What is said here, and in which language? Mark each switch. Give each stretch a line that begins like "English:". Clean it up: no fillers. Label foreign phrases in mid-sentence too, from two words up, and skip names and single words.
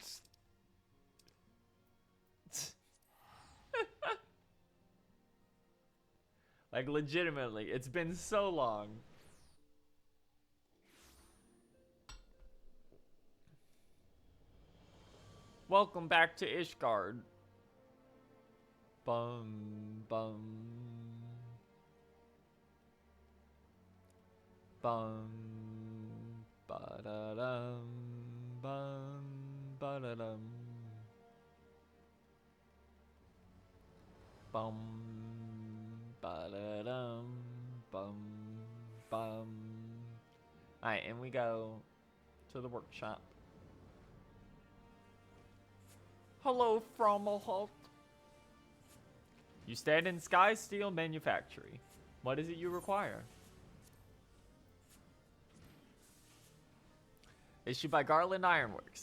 English: Like, legitimately, it's been so long. Welcome back to Ishgard. Bum, bum. Bum, ba-da-dum, bum, ba-da-dum. Bum, ba-da-dum, bum, bum. Alright, and we go to the workshop. Hello, Frommelholt. You stand in Sky Steel Manufactory. What is it you require? Issued by Garland Ironworks.